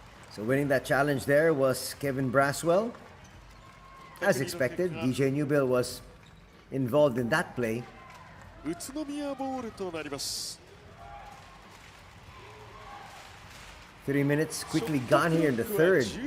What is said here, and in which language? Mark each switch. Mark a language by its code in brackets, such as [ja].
[en] So winning that challenge there was Kevin Braswell. As expected, DJ Newbill was involved in that play. [ja] 宇都宮ボールとなります。 [en] 3 minutes quickly gone here in the third.